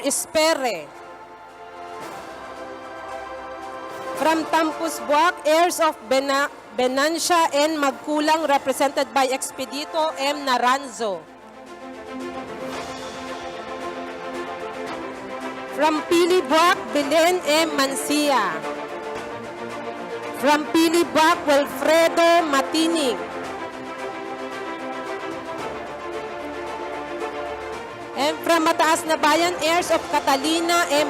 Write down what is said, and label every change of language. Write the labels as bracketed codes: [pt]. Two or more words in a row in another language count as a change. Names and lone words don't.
[en] Espere. From Tampus, Buwak, heirs of Benancia N. Magkulang, represented by Expedito M. Naranzo. From Pili, Buwak, Belen M. Mancia. From Pili, Buwak, Wilfredo Matining. And from Mataas na Bayan, heirs of Catalina M.